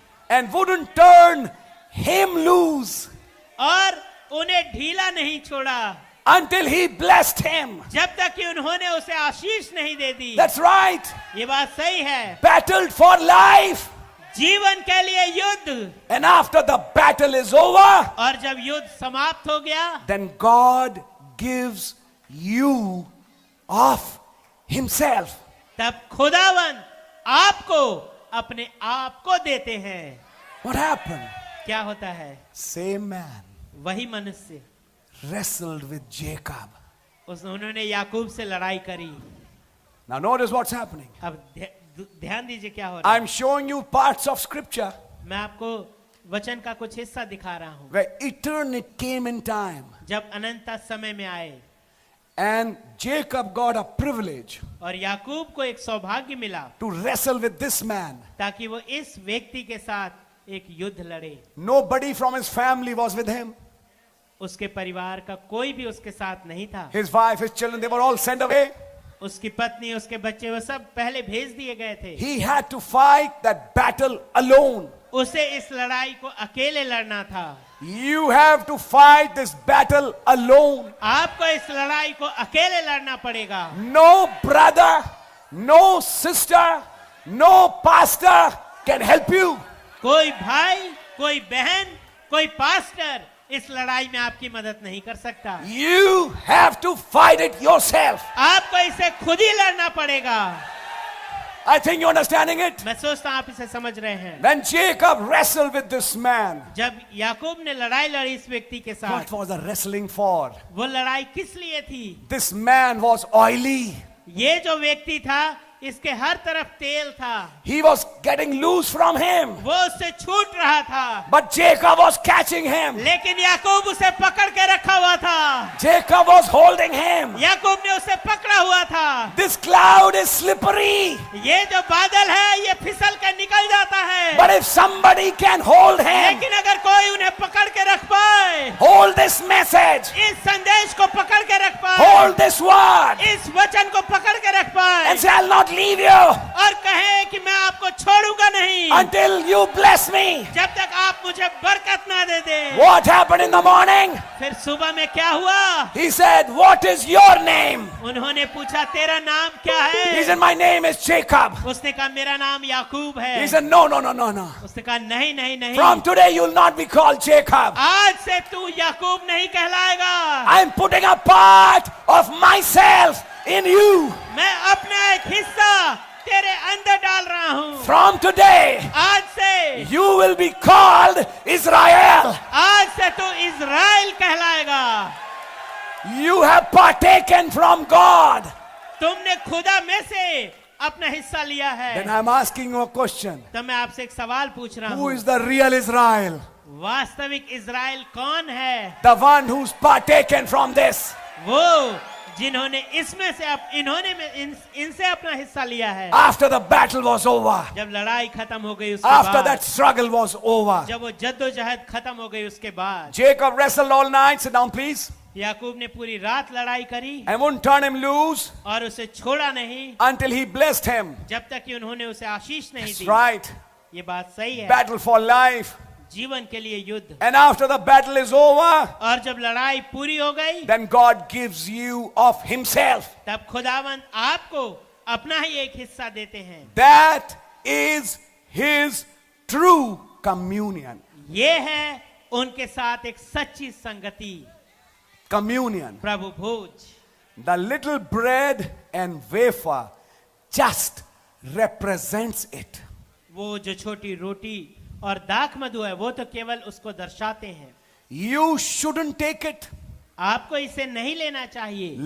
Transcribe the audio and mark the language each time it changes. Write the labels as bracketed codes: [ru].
[en] and wouldn't turn him loose [hi] और उन्हें ढीला नहीं छोड़ा [en] until he blessed him. [hi] जब तक कि उन्होंने उसे आशीष नहीं दे दी। [en] That's right. [hi] ये बात सही है। [en] Battled for life. [hi] जीवन के लिए युद्ध, [en] And after the battle is over, [hi] और जब युद्ध समाप्त हो गया, [en] then God gives you of himself. [hi] तब खुदावन आपको अपने आप को देते हैं। [en] What happened? [hi] क्या होता है? [en] Same man [hi] वही मनुष्य [en] wrestled with Jacob. [hi] उन्होंने याकूब से लड़ाई करी। [en] Now notice what's happening. [hi] अब ध्यान दीजिए क्या हो रहा है। [en] I'm showing you parts of scripture [hi] मैं आपको वचन का कुछ हिस्सा दिखा रहा हूँ [en] where eternity came in time. [hi] जब अनंत समय में आए [en] And Jacob got a privilege [hi] और याकूब को एक सौभाग्य मिला [en] to wrestle with this man. [hi] ताकि वो इस व्यक्ति के साथ एक युद्ध लड़े। [en] Nobody from his family was with him. [hi] उसके परिवार का कोई भी उसके साथ नहीं था। [en] His wife, his children, they were all sent away. [hi] उसकी पत्नी, उसके बच्चे, वो सब पहले भेज दिए गए थे। [en] He had to fight that battle alone. [hi] उसे इस लड़ाई को अकेले लड़ना था। [en] You have to fight this battle alone. [hi] आपको इस लड़ाई को अकेले लड़ना पड़ेगा। [en] No brother, no sister, no pastor can help you. [hi] कोई भाई, कोई बहन, कोई पास्टर इस लड़ाई में आपकी मदद नहीं कर सकता। [en] You have to fight it yourself. [hi] आपको इसे खुद ही लड़ना पड़ेगा। [en] I think you're understanding it. [hi] मैं सोचता हूं आप इसे समझ रहे हैं। [en] When Jacob wrestled with this man, [hi] जब याकूब ने लड़ाई लड़ी इस व्यक्ति के साथ, [en] what was the wrestling for? [hi] वो लड़ाई किस लिए थी? [en] This man was oily. [hi] ये जो व्यक्ति था, इसके हर तरफ तेल था। [en] He was getting loose from him. [hi] वो उससे छूट रहा था। [en] But Jacob was catching him. [hi] लेकिन याकूब उसे पकड़ के रखा हुआ था। [en] Jacob was holding him. [hi] याकूब ने उसे पकड़ा हुआ था। [en] This cloud is slippery. [hi] ये जो बादल है, ये फिसल के निकल जाता है। [en] But if somebody can hold him, [hi] लेकिन अगर कोई उन्हें पकड़ के रख पाए, [en] hold this message, [hi] इस संदेश को पकड़ के रख पाए, [en] hold this word, [hi] इस वचन को पकड़ के रख पाए, [en] and say, I'll not leave you [hi] और कहे कि मैं आपको छोड़ूंगा नहीं [en] until you bless me. [hi] जब तक आप मुझे बरकत ना दे दे। [en] What happened in the morning? [hi] फिर सुबह में क्या हुआ? [en] He said, what is your name? [hi] उन्होंने पूछा, तेरा नाम क्या है? [en] He said, my name is Jacob. [hi] उसने कहा, मेरा नाम याकूब है। [en] He said, no, no, no, no, no. [hi] उसने कहा, नहीं नहीं नहीं, [en] From today you'll not be called Jacob. [hi] आज से तू याकूब नहीं कहलाएगा। [en] I'm putting a part of myself in you. [hi] मैं अपना एक हिस्सा तेरे अंदर डाल रहा हूँ। [en] From today [hi] आज से [en] you will be called Israel. [hi] आज से तू इज़राइल कहलाएगा। [en] You have partaken from God. [hi] तुमने खुदा में से अपना हिस्सा लिया है। [en] Then I'm asking you a question. [hi] तो मैं आपसे एक सवाल पूछ रहा [en] Who [hi] हूँ, [en] is the real Israel? [hi] वास्तविक इज़राइल कौन है? [en] The one who's partaken from this. [hi] वो जिन्होंने इसमें से इनसे अपना हिस्सा लिया है। [en] After the battle was over. [hi] जब लड़ाई खत्म हो गई उसके [en] After [hi] बाद, [en] that struggle was over. [hi] जब वो जद्दोजहद खत्म हो गई उसके बाद, [en] Jacob wrestled all night. Sit down, please. [hi] याकूब ने पूरी रात लड़ाई करी [en] And wouldn't turn him loose [hi] और उसे छोड़ा नहीं [en] until he blessed him. [hi] जब तक कि उन्होंने उसे आशीष नहीं [en] That's [hi] दी। [en] right. [hi] ये बात सही है। [en] Battle for life. [hi] जीवन के लिए युद्ध। [en] And after the battle is over, [hi] और जब लड़ाई पूरी हो गई, [en] then God gives you of himself. [hi] तब खुदावंद आपको अपना ही एक हिस्सा देते हैं। [en] That is his true communion. [hi] ये है उनके साथ एक सच्ची संगति, [en] Communion. [hi] Prabhu Bhoj. [en] The little bread and wafer just represents it. [hi] वो जो छोटी रोटी और दाख मधु है, वो तो केवल उसको दर्शाते हैं। [en] You shouldn't take it [hi] आपको इसे नहीं लेना चाहिए